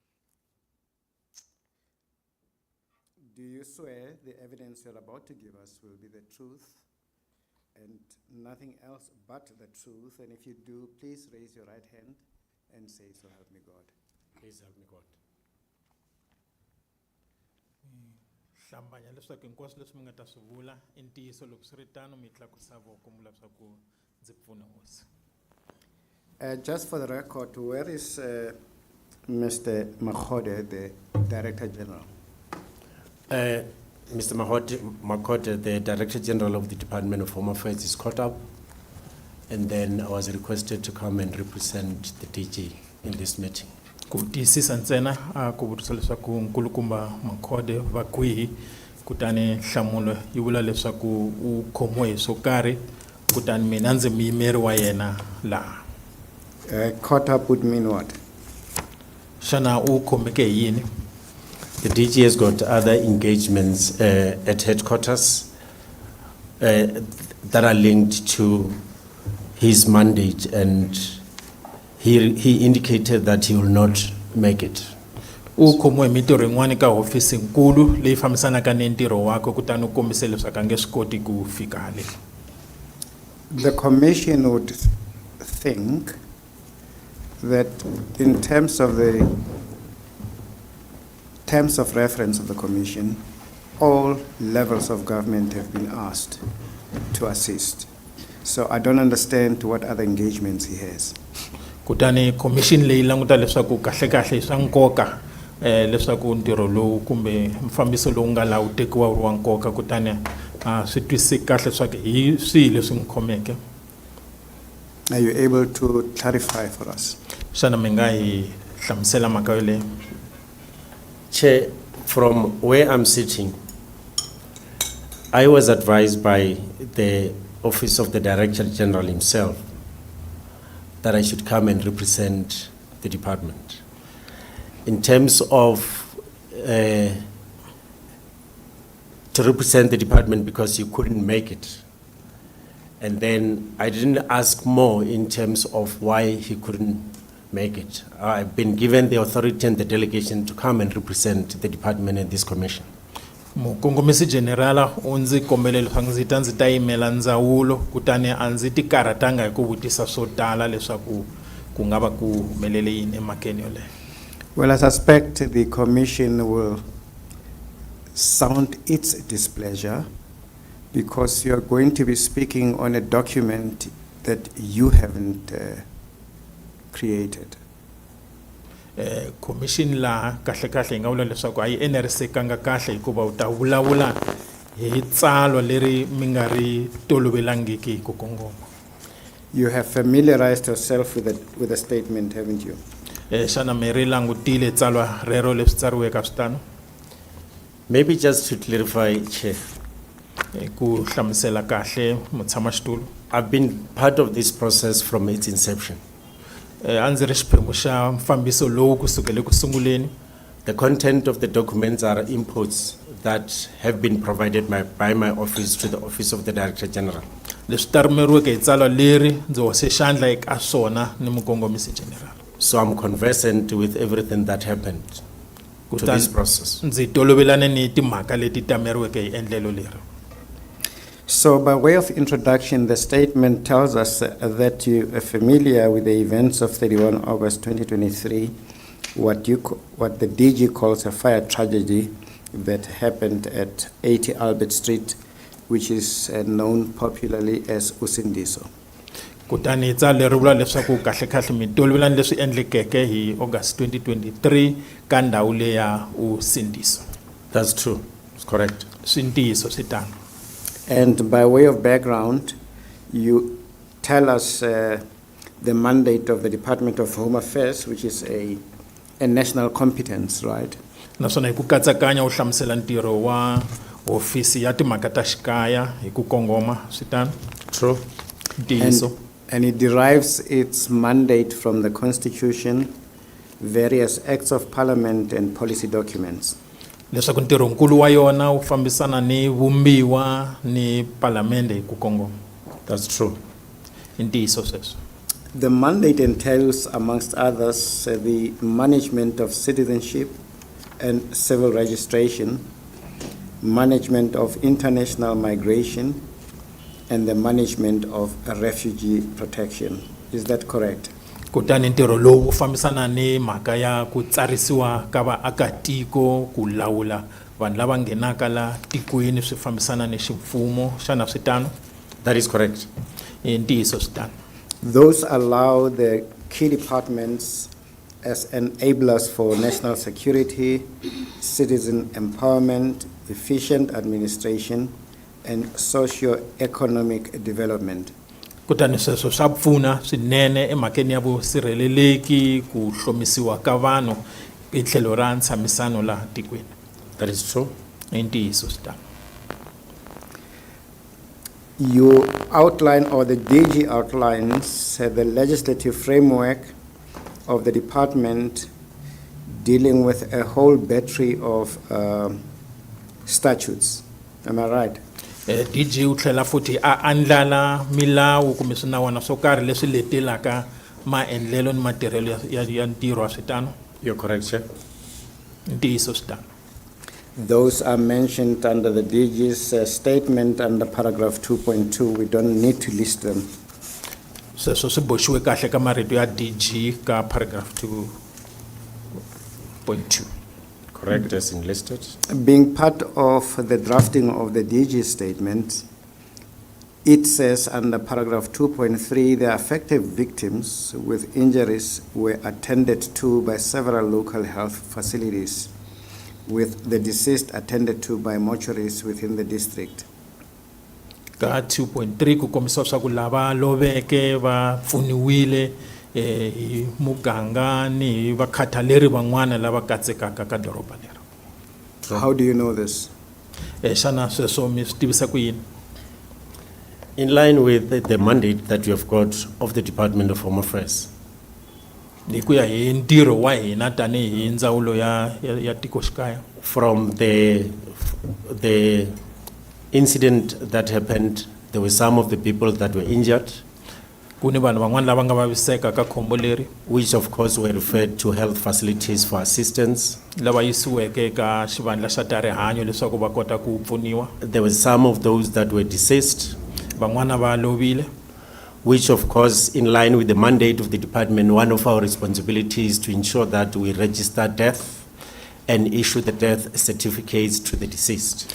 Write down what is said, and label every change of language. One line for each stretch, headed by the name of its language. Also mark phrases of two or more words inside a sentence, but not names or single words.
English: Do you swear the evidence you're about to give us will be the truth and nothing else but the truth? And if you do, please raise your right hand and say, "So help me God." Please help me God.
Tsonga: Hlambanya leswaku hinkwaswo leswi mi nga ta swi vula i ntiyiso loko swi ri tano mi tlakusa voko mi lava ku ndzi pfuna hosi.
English: Just for the record, where is Mr. Makhode, the Director General? Mr. Makhote, the Director General of the Department of Home Affairs, is caught up, and then I was requested to come and represent the DG in this meeting.
Tsonga: Ku tiyisisa ntsena a ku vutisa leswaku nkulukumba Makhode va kwihi kutani nhlamulo yi vula leswaku u khomiwe hi swo karhi kutani mina ndzi muyimeri wa yena laha.
English: Caught up would mean what?
Tsonga: Xana u khomeke hi yini?
English: The DG has got other engagements at headquarters that are linked to his mandate, and he indicated that he will not make it.
Tsonga: U khomiwe hi mitirho yin'wana ka hofisi nkulu leyi fambisanaka ni ntirho wako kutani u kombise leswaku a nge swi koti ku fika hale.
English: The Commission would think that in terms of reference of the Commission, all levels of government have been asked to assist. So I don't understand what other engagements he has.
Tsonga: Kutani commission leyi languta leswaku kahle kahle swa nkoka leswaku ntirho lowu kumbe mfambiso lowu nga laha wu tekiwa wu ri wa nkoka kutani swi twisisi kahle leswaku hi swihi leswi n'wi khomeke.
English: Are you able to clarify for us?
Tsonga: Xana mi nga hi hlamusela mhaka yoleyo?
English: Chair, from where I'm sitting, I was advised by the Office of the Director General himself that I should come and represent the department. In terms of to represent the department because he couldn't make it. And then I didn't ask more in terms of why he couldn't make it. I've been given the authority and the delegation to come and represent the department in this commission.
Tsonga: Mukongomisi generala u ndzi kombele leswaku ndzi ta ndzi ta yimela ndzawulo kutani a ndzi ti karhatanga hi ku vutisa swo tala leswaku ku nga va ku humelele yini emakeni yoleyo.
English: Well, I suspect the Commission will sound its displeasure because you are going to be speaking on a document that you haven't created.
Tsonga: Commission la kahle kahle nga vula leswaku a yi enerisekanga kahle hikuva u ta vulavula hi tsalwa leri mi nga ri tolovelangiki hi ku kongoma.
English: You have familiarized yourself with the statement, haven't you?
Tsonga: Xana mi ri langutile tsalwa rero leswi tsariweke switano?
English: Maybe just to clarify, Chair,
Tsonga: Ku hlamusela kahle mutshamaxitulu.
English: I've been part of this process from its inception.
Tsonga: A ndzi ri xiphemu xa mfambiso lowu kusukela ku sunguleni.
English: The content of the documents are inputs that have been provided by my office to the Office of the Director General.
Tsonga: Leswi tarimeriweke hi tsalwa leri ndzi hoxe xandla eka swona ni mukongomisi general.
English: So I'm conversant with everything that happened to this process.
Tsonga: Ndzi tolovelane ni timhaka leti tameriweke hi endlelo leri.
English: So, by way of introduction, the statement tells us that you are familiar with the events of 31 August 2023, what the DG calls a fire tragedy that happened at 80 Albert Street, which is known popularly as Usindiso.
Tsonga: Kutani hi tsalwe ri vula leswaku kahlekahle mi tolovelani leswi endlekeke hi August 2023 ka ndhawu leyi ya Usindiso.
English: That's true. It's correct.
Tsonga: Swi ntiyiso swi tano.
English: And by way of background, you tell us the mandate of the Department of Home Affairs, which is a national competence, right?
Tsonga: Naswona hi ku katsakanya u hlamusela ntirho wa hofisi ya timhaka ta xikaya hi ku kongoma swi tano.
English: True.
Tsonga: Ntiyiso.
English: And it derives its mandate from the Constitution, various acts of parliament, and policy documents.
Tsonga: Leswaku ntirhonkulu wa yona wu fambisana ni vumbiwa ni palamende hi ku kongoma.
English: That's true.
Tsonga: Ntiyiso sweswo.
English: The mandate entails, amongst others, the management of citizenship and civil registration, management of international migration, and the management of refugee protection. Is that correct?
Tsonga: Kutani ntirho lowu wu fambisana ni mhaka ya ku tsarisiwa ka vaakatiko, ku lawula vanhu lava nghenaka la tikweni swi fambisana ni ximfumo, xana swi tano?
English: That is correct.
Tsonga: Ntiyiso swi tano.
English: Those allow the key departments as enablers for national security, citizen empowerment, efficient administration, and socio-economic development.
Tsonga: Kutani sweswo swa pfuna swinene emhakeni ya vusirheleleki, ku hlomisiwa ka vanhu hi tlhelo ra ntshamisano laha tikweni.
English: That is true.
Tsonga: Ntiyiso swi tano.
English: You outline, or the DG outlines, the legislative framework of the department dealing with a whole battery of statutes. Am I right?
Tsonga: DG u tlhela futhi a andlala milawu kumbe swinawana swo karhi leswi letelaka maendlelo ni matirhelo ya ntirho wa switano.
English: You're correct, Chair.
Tsonga: Ntiyiso swi tano.
English: Those are mentioned under the DG's statement under paragraph 2.2. We don't need to list them.
Tsonga: Sweswo swi boxiwe kahle ka marito ya DG ka paragraph 2.2.
English: Correct as enlisted. Being part of the drafting of the DG statement, it says under paragraph 2.3, the affected victims with injuries were attended to by several local health facilities, with the deceased attended to by mortuaries within the district.
Tsonga: Ka 2.3 ku kombisa swa ku lava loveke va pfuniwile hi muganga ni vakhathaleri van'wana lava katsekaka ka doroba lero.
English: How do you know this?
Tsonga: Xana sweswo mi swi tivisa ku yini?
English: In line with the mandate that we have got of the Department of Home Affairs.
Tsonga: Hi ku ya hi ntirho wa hina tanihi ndzawulo ya tikoxikaya.
English: From the incident that happened, there were some of the people that were injured,
Tsonga: Kuni vanhu van'wana lava nga vaviseka ka khombo leri,
English: which of course were referred to health facilities for assistance.
Tsonga: lava yisiweke ka xivandla xa ta rihanyo leswaku va kota ku pfuniwa.
English: There were some of those that were deceased,
Tsonga: Van'wana va lovile.
English: which of course, in line with the mandate of the department, one of our responsibilities is to ensure that we register death and issue the death certificates to the deceased.